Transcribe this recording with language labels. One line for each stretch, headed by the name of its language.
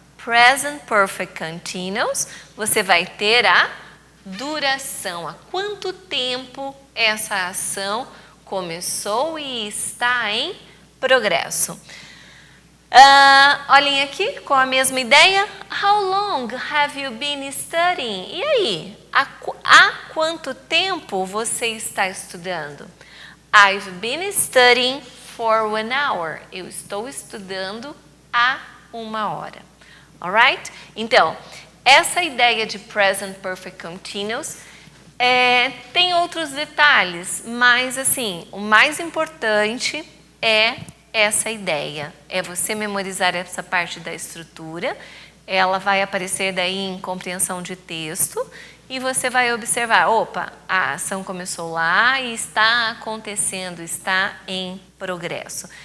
Portuguese: Present perfect continuous, você vai ter a duração, há quanto tempo essa ação começou e está em progresso. Olhem aqui com a mesma ideia.
English: How long have you been studying?
Portuguese: E aí? Há quanto tempo você está estudando?
English: I've been studying for 1 hour.
Portuguese: Eu estou estudando há 1 hora.
English: Alright?
Portuguese: Então, essa ideia de Present Perfect Continuous tem outros detalhes, mas assim, o mais importante é essa ideia, é você memorizar essa parte da estrutura, ela vai aparecer daí em compreensão de texto e você vai observar, opa, a ação começou lá e está acontecendo, está em progresso.